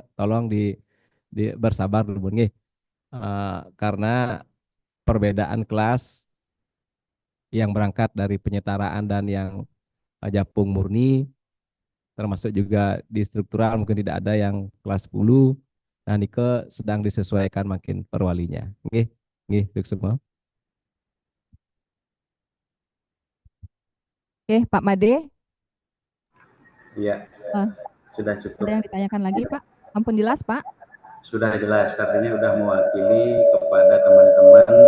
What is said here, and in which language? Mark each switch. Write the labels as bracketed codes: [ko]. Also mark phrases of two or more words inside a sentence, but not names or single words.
[id] Tolong bersabar dulu nih, karena perbedaan kelas yang berangkat dari penyetaraan dan yang Japung murni, termasuk juga di struktural mungkin tidak ada yang kelas 10. Nah, nike sedang disesuaikan makin perwalinya. [ban] Nggih, nggih, [id] itu semua. Oke, Pak Made, Iya, eh, sudah ada cukup. yang ditanyakan lagi, Pak? [ban] Ampun jelas, Pak. [id] Sudah jelas, artinya sudah mewakili kepada teman-teman.